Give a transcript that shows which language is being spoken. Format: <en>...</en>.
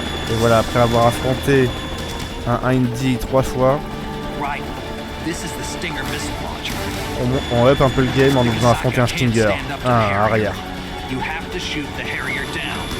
<fr>Et voilà, après avoir affronté un Indy 3 fois,</fr> <en>Right. This is the Stinger missile launcher.</en> <fr>on up un peu le game en nous faisant affronter un Stinger. Un arrière.</fr> <en>You have to shoot the Harrier down.</en>